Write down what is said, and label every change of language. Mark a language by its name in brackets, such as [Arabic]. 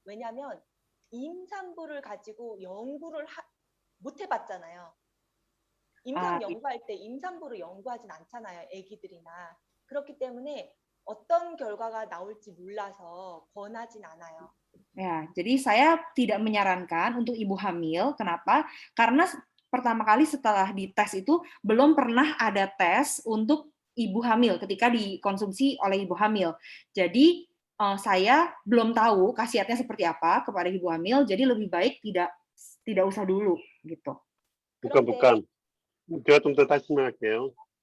[Korean] 왜냐하면 임산부를 가지고 연구를 못 해봤잖아요. 임상 연구할 때 임산부를 연구하진 않잖아요. 애기들이나. 그렇기 때문에 어떤 결과가 나올지 몰라서 권하진 않아요. [Indonesian] Ya, jadi saya tidak menyarankan untuk ibu hamil. Kenapa? Karena pertama kali setelah dites itu belum pernah ada tes untuk ibu hamil ketika dikonsumsi oleh ibu hamil. Jadi saya belum tahu khasiatnya seperti apa kepada ibu hamil. Jadi lebih baik tidak usah dulu gitu. Bukan. [Korean] Saya 좀 더 다시 말할게요.